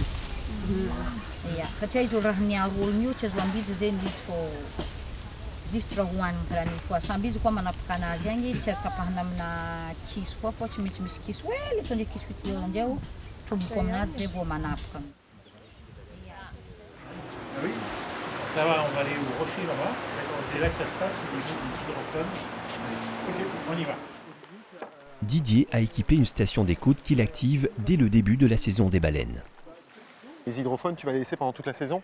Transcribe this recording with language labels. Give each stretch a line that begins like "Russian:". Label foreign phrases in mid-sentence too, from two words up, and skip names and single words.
Malagasy: Satria izy olo raha niaro olo io tsy azo ambidy zany izy fô juste raha hohaniny karaha koa. Samby izy koa manapaka anazy agny tsy atapahana amina kiso koa fô tsy maintsy misy kiso hely tondra kiso fitiao anjao tomboko aminazy zay vao manapaka.
French: Oui, ça va, on va aller au rocher là-bas. C'est là que ça se passe, au niveau du hydrophone. Ok, on y va. Didier a équipé une station d'écoute qu'il active dès le début de la saison des baleines. Les hydrophones, tu vas les laisser pendant toute la saison?